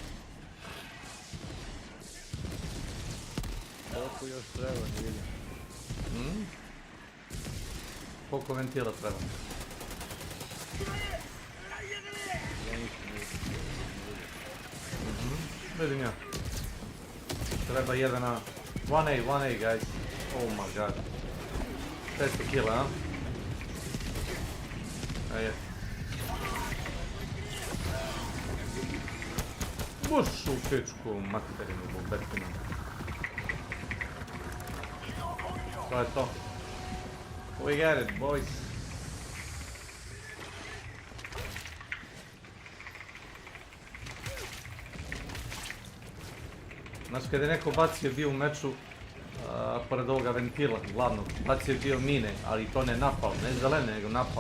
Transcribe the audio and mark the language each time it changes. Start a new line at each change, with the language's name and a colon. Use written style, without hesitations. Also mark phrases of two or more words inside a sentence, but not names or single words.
Croatian: Koliko još treba, ne vidim. Koliko ventila treba? Vidim ja. Treba 1A. 1A, guys.
English: Oh my god.
Croatian: 600 kila, a? A je. Boš u pičku materinu, bobetina. To je to.
English: We got it, boys.
Croatian: Znaš, kada je neko bacio bio u meču, pored ovoga ventila glavnog, bacio je bio mine, ali to ne napal, ne zelene, nego napal.